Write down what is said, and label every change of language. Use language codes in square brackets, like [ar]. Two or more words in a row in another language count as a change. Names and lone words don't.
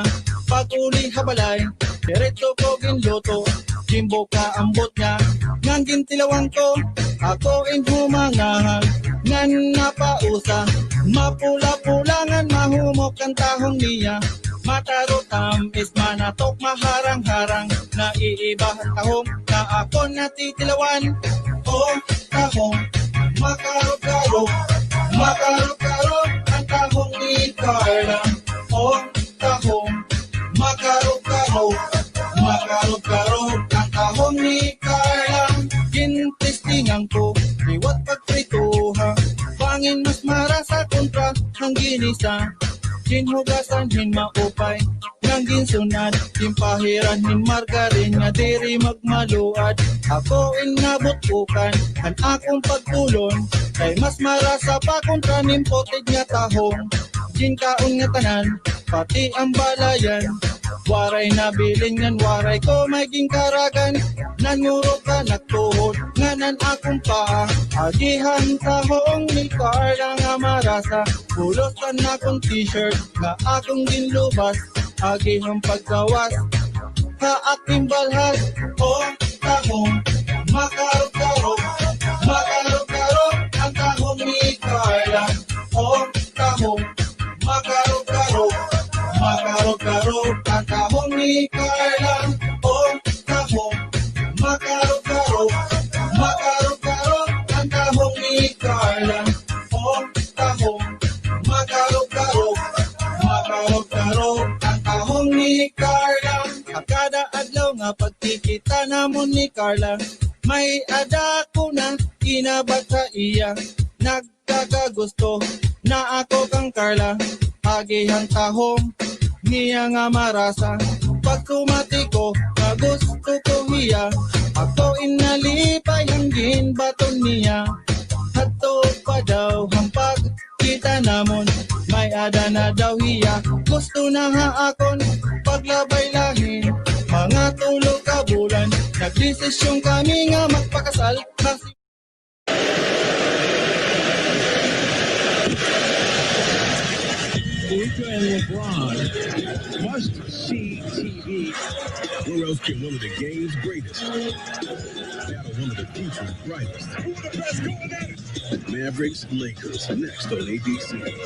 [war] Pag-uli habalay, diretso ko ginluto, jimbo ka ambot niya, ngang gintilawang ko, ako in humangahag, ngan napausa, mapula-pulangan mahumok ang tahong niya, matarotam is manatok maharang-harang, naiiba ang tahong na ako natitilawan, tahong, makarog-karog, makarog-karog ang tahong ni Carla, tahong, makarog-karog, makarog-karog ang tahong ni Carla. Gintistingan ko, iwat pagprituha, pangin mas marasa kontra ng ginisa. Ginhugasan, hin maupay, ng ginsunad, gimpahiran, hin margarin, nga diri magmaluad. Ako inabutukan, ang akong pagtulon, kay mas marasa pa kontra nimpotig nga tahong. Ginkaon nga tanan, pati ang balayan, waray na bilin ngan waray ko may gingkaragan, nanuro ka nagtuhod, nganan akong paa, agihan tahong ni Carla nga marasa, pulosan akong t-shirt, nga akong ginlubas, agihang paggawas, aking balhas, tahong, makarog-karog, makarog-karog, ang tahong ni Carla, tahong, makarog-karog, makarog-karog ang tahong ni Carla, tahong, makarog-karog, makarog-karog ang tahong ni Carla, tahong, makarog-karog, makarog-karog ang tahong ni Carla. Kada adlaw nga pagkikita namon ni Carla, may ada ko na kinabat sa iya, nagkakagusto na ako kang Carla, agihang tahong niya nga marasa, pag kumati ko na gusto ko hiya, ako inalipay hangin baton niya, hato pa daw hampag kita namon, may ada na daw hiya, gusto na ha akon paglabay lahin, mga tulog ka bulan, nagdesisyon kami nga magpakasal, [en] Luka and LeBron must-see TV Where else can one of the game's greatest battle one of the future's brightest? Mavericks, Lakers, next on ABC.